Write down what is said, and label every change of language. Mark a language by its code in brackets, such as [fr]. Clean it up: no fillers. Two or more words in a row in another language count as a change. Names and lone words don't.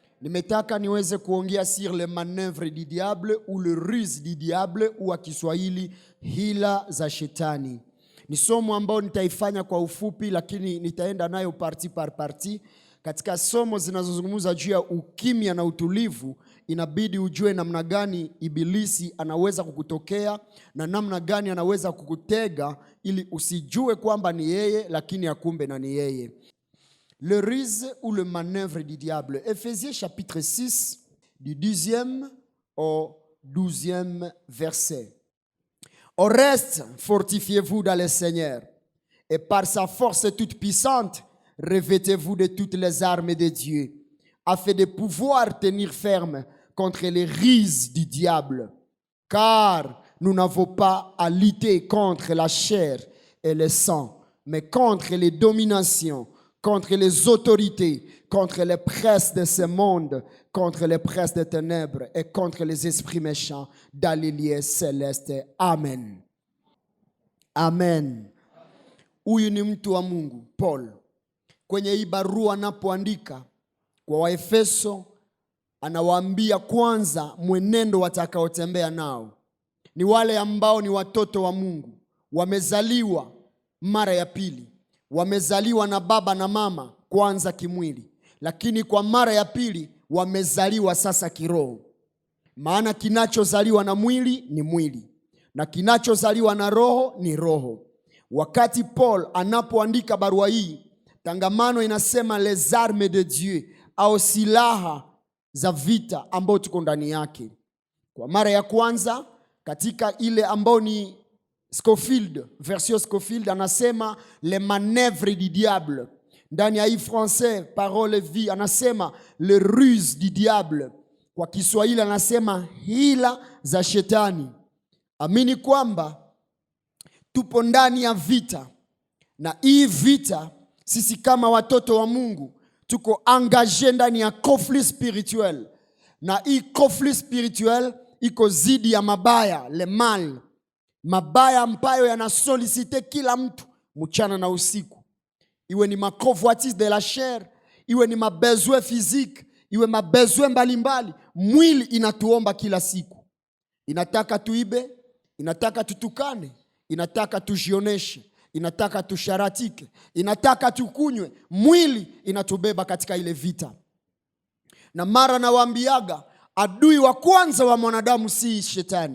[sw] Nimetaka niweze kuongea [fr] sur les manœuvres du diable ou le ruse du diable [sw] ou kwa Kiswahili hila za shetani. Ni somo ambao nitaifanya kwa ufupi, lakini nitaenda nayo [fr] parti par parti. [sw] Katika somo zinazozungumza juu ya ukimya na utulivu, inabidi ujue namna gani ibilisi anaweza kukutokea na namna gani anaweza kukutega ili usijue kwamba ni yeye lakini akumbe na ni yeye. [fr] Le ruse ou le manœuvre du diable. Ephésiens chapitre 6 du 10e au 12e verset. Au reste, fortifiez-vous dans le Seigneur et par sa force toute puissante, revêtez-vous de toutes les armes de Dieu, afin de pouvoir tenir ferme contre les ruses du diable. Car nous n'avons pas à lutter contre la chair et le sang, mais contre les dominations, contre les autorités, contre les princes de ce monde, contre les princes des ténèbres et contre les esprits méchants dans les lieux célestes. Amen. Amen. [sw] Huyu ni mtu wa Mungu, Paul. Kwenye hii barua anapoandika kwa Waefeso, anawaambia kwanza mwenendo watakaotembea nao. Ni wale ambao ni watoto wa Mungu, wamezaliwa mara ya pili. Wamezaliwa na baba na mama kwanza kimwili, lakini kwa mara ya pili wamezaliwa sasa kiroho. Maana kinachozaliwa na mwili ni mwili na kinachozaliwa na roho ni roho. Wakati Paul anapoandika barua hii, tangamano inasema [fr] les armes de Dieu [sw] au silaha za vita ambao tuko ndani yake. Kwa mara ya kwanza katika ile ambao ni Scofield, version Scofield, anasema [fr] les manœuvres du diable. [sw] Ndani ya hii français parole vie anasema [fr] le ruse du diable. [sw] Kwa Kiswahili anasema hila za shetani. Amini kwamba tupo ndani ya vita, na hii vita sisi kama watoto wa Mungu tuko engagé ndani ya [fr] conflit spirituel, [sw] na hii [fr] conflit spirituel [sw] iko zidi ya mabaya, [fr] le mal. [sw] Mabaya ambayo yanasolicite kila mtu mchana na usiku. Iwe ni maconvoitise [fr] de la chair, [sw] iwe ni mabesoin physique, iwe mabesoin mbalimbali. Mwili inatuomba kila siku. Inataka tuibe, inataka tutukane, inataka tujioneshe, inataka tusharatike, inataka tukunywe. Mwili inatubeba katika ile vita. Na mara nawaambiaga, adui wa kwanza wa mwanadamu si shetani.